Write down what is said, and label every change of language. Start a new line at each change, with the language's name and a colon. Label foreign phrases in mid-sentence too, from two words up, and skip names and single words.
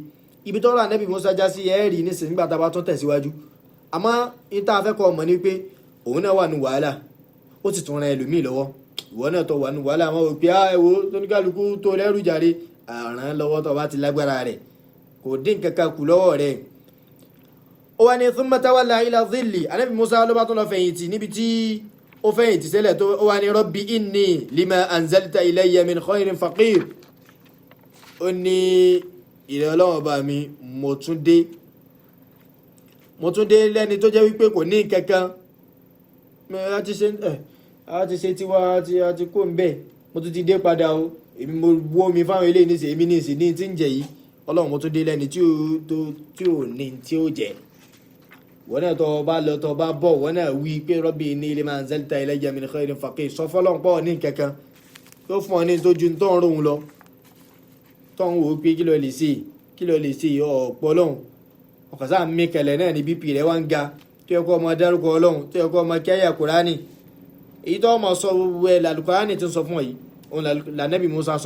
Yoruba: ibi tó rà Ànábì Mùsá já sí ẹ̀rí nísìnyí nígbà tá a bá tún tẹ̀síwájú. àmọ́ ìta afẹ́kọ̀ọ́ mọ̀ ni pé òun náà wà ní wàhálà, ó sì tún ran ẹlòmíì lọ́wọ́. ìwọ náà tó wà ní wàhálà, àwọn òpin ẹ̀wò tó ní kálukú tó lẹ́rù jàre, ràn án lọ́wọ́ tó bá ti lágbára rẹ̀, kò dín kankan kù lọ́wọ́ rẹ̀. ó wá ní
Arabic: ثم تولى إلى الظل,
Yoruba: Ànábì Mùsá ló bá tún lọ fẹ̀yìntì níbi tí ó fẹ̀yìntì sílẹ̀ tó ó wá ní
Arabic: رب إني لما أنزلت إلي من خير فقير.
Yoruba: ó ní ìrẹ̀ Ọlọ́run bá mi mo tún dé lẹ́ni tó jẹ́ wípé kò ní kankan, a ti ṣe tiwa a ti kó ń bẹ̀, mo tún ti dé padà o, èmi mo wó mi fáwọn ilé ìníṣẹ́ èmi ní ìsìn ní tí ń jẹ yìí, Ọlọ́run mo tún dé lẹ́ni tí ò ní tí ó jẹ. wọ́n náà tó bá lọ tó bá bọ̀, wọ́n náà wí pé
Arabic: رب إني لما أنزلت إلي من خير فقير,
Yoruba: sọ fọ́lọ́n pọ̀ ní kankan tó fún ọ ní tójú tó ń rohun lọ, tó ń wò ó pé kí ló lè ṣe ọ̀pọ̀ lọ́hùn. ọ̀kàn sáà mi kẹlẹ̀ náà ní bp rẹ̀ wá ń ga, tó yẹ kó ọmọ dárúkọ Ọlọ́run, tó yẹ kó ọmọ kẹ́yà Kùránì. èyí tó ọmọ sọ gbogbo ẹ̀ làlùkùránì ti sọ fún ọ yìí, òun lànàbì Mùsá sọ.